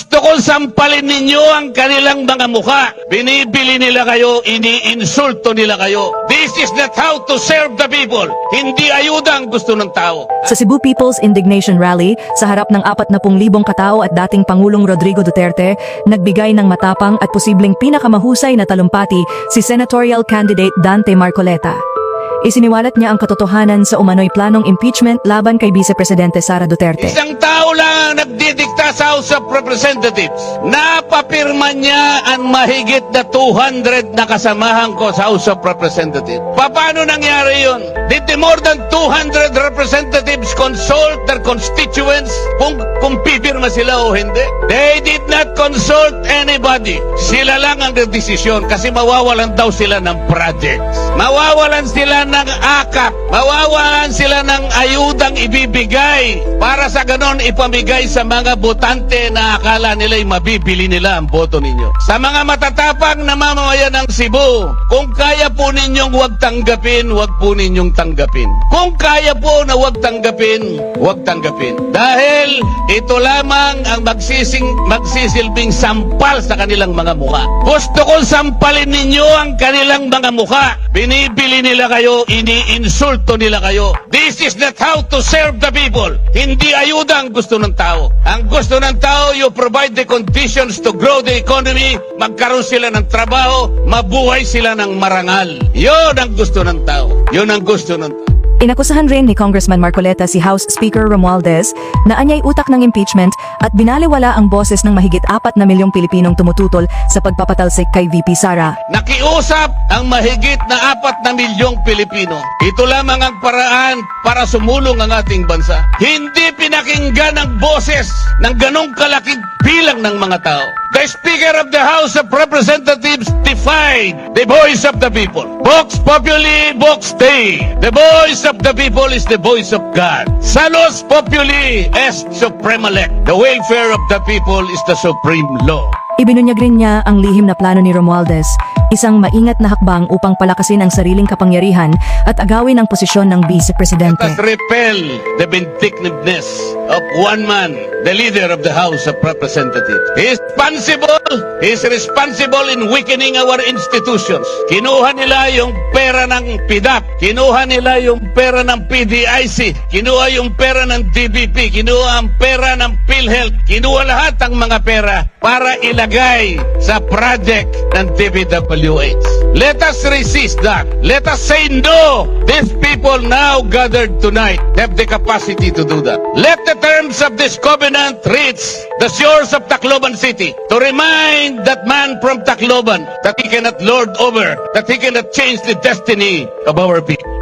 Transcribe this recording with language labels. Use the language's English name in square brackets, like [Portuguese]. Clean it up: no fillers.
[Filipino] kung sampalin ninyo ang kanilang mga mukha, binibili nila kayo, iniinsulto nila kayo. [English] This is not how to serve the people. [Filipino] Hindi ayuda ang gusto ng tao. Sa Cebu People's Indignation Rally, sa harap ng 40,000 katao at dating Pangulong Rodrigo Duterte, nagbigay ng matapang at posibleng pinakamahusay na talumpati si senatorial candidate Dante Marcoleta. Isiniwalat niya ang katotohanan sa umano'y planong impeachment laban kay Vice Presidente Sara Duterte. Isang tao lang ang nagdidikta sa House of Representatives. Napapirma niya ang mahigit na 200 na kasamahan ko sa House of Representatives. Paano nangyari yun? [English] Did the more than 200 representatives consult their constituents [Filipino] kung pipirma sila o hindi? [English] They did not consult anybody. [Filipino] Sila lang ang nagdesisyon kasi mawawalan daw sila ng [English] projects. [Filipino] Mawawalan sila ng akap. Mawawalan sila ng ayudang ibibigay para sa ganon ipamigay sa mga botante na akala nila'y mabibili nila ang boto ninyo. Sa mga matatapang na mamamayan ng Cebu, kung kaya po ninyong huwag tanggapin, huwag po ninyong tanggapin. Kung kaya po na huwag tanggapin, huwag tanggapin. Dahil ito lamang ang magsisilbing sampal sa kanilang mga mukha. Gusto kong sampalin ninyo ang kanilang mga mukha. Binibili nila kayo, iniinsulto nila kayo. [English] This is not how to serve the people. [Filipino] Hindi ayuda ang gusto ng tao. Ang gusto ng tao, [English] you provide the conditions to grow the economy, [Filipino] magkaroon sila ng trabaho, mabuhay sila ng marangal. Yun ang gusto ng tao. Yun ang gusto ng tao. Inakusahan rin ni Congressman Marcoleta si [English] House Speaker [Filipino] Romualdez na anyay utak ng impeachment at binaliwala ang boses ng mahigit 4 na milyong Pilipinong tumututol sa pagpapatalsik kay VP Sara. Nakiusap ang mahigit na 4 na milyong Pilipino. Ito lamang ang paraan para sumulong ang ating bansa. Hindi pinakinggan ang boses ng ganong kalaking bilang ng mga tao. [English] The Speaker of the House of Representatives defied the voice of the people. [Latin] Vox populi, vox Dei. [English] The voice of the people is the voice of God. [Latin] Salus populi est suprema lect. [English] The welfare of the people is the supreme law. [Filipino] Ibinunyag rin niya ang lihim na plano ni Romualdez, isang maingat na hakbang upang palakasin ang sariling kapangyarihan at agawin ang posisyon ng Vice Presidente. [English] Let us repel the vindictiveness of one man, the leader of the House of Representatives. He is responsible in weakening our institutions. [Filipino] Kinuha nila yung pera ng PIDAP, kinuha nila yung pera ng PDIC, kinuha yung pera ng DBP, kinuha ang pera ng PhilHealth, kinuha lahat ang mga pera para ilagay sa project ng DPWH. [English] Let us resist that. Let us say no. These people now gathered tonight have the capacity to do that. Let the terms of this covenant reach the shores of Tacloban City to remind that man from Tacloban that he cannot lord over, that he cannot change the destiny of our people.